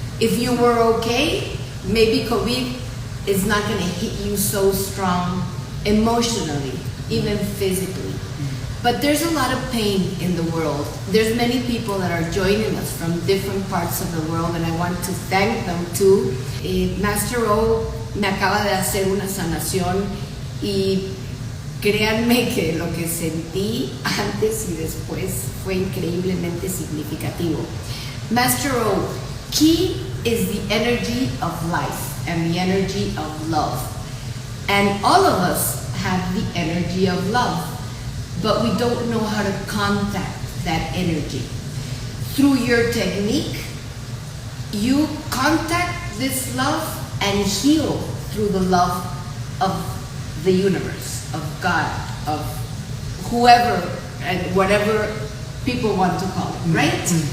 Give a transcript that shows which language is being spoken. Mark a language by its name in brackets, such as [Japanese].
[English] If you were okay, maybe COVID is not going to hit you so strong emotionally, even physically. But there's a lot of pain in the world. There's many people that are joining us from different parts of the world, and I want to thank them too. [Spanish] Master O me acaba de hacer una sanación y créanme que lo que sentí antes y después fue increíblemente significativo. [English] Master O, Ki is the energy of life and the energy of love. And all of us have the energy of love, but we don't know how to contact that energy. Through your technique, you contact this love and heal through the love of the universe, of God, of whoever and whatever people want to call it, right?